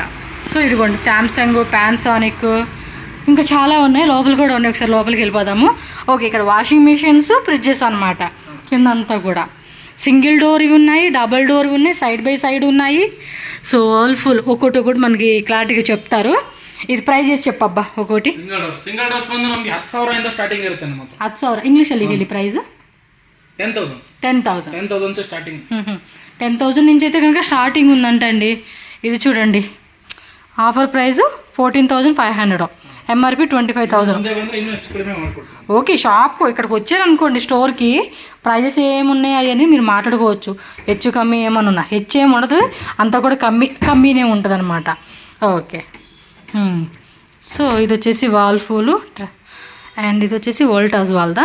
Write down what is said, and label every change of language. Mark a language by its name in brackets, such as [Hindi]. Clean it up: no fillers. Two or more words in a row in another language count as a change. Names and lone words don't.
[Telugu] సో ఇదిగోండి శాంసంగ్, పానాసోనిక్, ఇంకా చాలా ఉన్నాయి. లోపల కూడా ఉన్నాయి. ఒకసారి లోపలికి వెళ్ళిపోదాము. ఓకే, ఇక్కడ వాషింగ్ మిషన్స్, ఫ్రిడ్జెస్ అనమాట. కింద అంతా కూడా [English] single door [Telugu] ఇవి ఉన్నాయి, [English] double door [Telugu] ఉన్నాయి, [English] side by side [Telugu] ఉన్నాయి. సో ఆల్ ఫుల్ ఒక్కొక్కటి మనకి క్లారిటీగా చెప్తారు. ఇది ಪ್ರೈಸ್ ಎಷ್ಟು చెప్పబ్బಾ ಒಕ್ಕೋಟಿ [English] single dose [Kannada] ಬಂದು ನಮಗೆ 10,000 ಇಂದ ಸ್ಟಾರ್ಟಿಂಗ್ ಇರುತ್ತೆ ನಮ್ಮ ಹತ್ರ 10,000 ಇಂಗ್ಲಿಷ್ ಅಲ್ಲಿ ಹೇಳಿ ಪ್ರೈಸ್ [Telugu] 10,000 నుంచి స్టార్టింగ్ 10,000 నుంచి అయితే కనుక స్టార్టింగ్ ఉందంటండి. ఇది చూడండి [English] offer price [Telugu] 14,500 ఎంఆర్పి 25,000. [Kannada] ಮುಂದೆ ಬಂದ್ರೆ ಇನ್ನೂ ಹೆಚ್ಚು ಕಡಿಮೆ ಮಾಡ್ಕೊಡ್ತೀನಿ. [Telugu] ఓకే, షాప్కు ఇక్కడికి వచ్చారనుకోండి స్టోర్కి, ప్రైజెస్ ఏమున్నాయి అని మీరు మాట్లాడుకోవచ్చు. హెచ్చు కమ్మీ ఏమన్నా ఉన్నా, హెచ్చు ఏమి ఉండదు, అంతా కూడా కమ్మీనే ఉంటుంది అనమాట. ఓకే. సో ఇది వచ్చేసి వాల్ ఫూలు అండ్ ఇది వచ్చేసి వోల్టాజ్ వాళ్ళదా.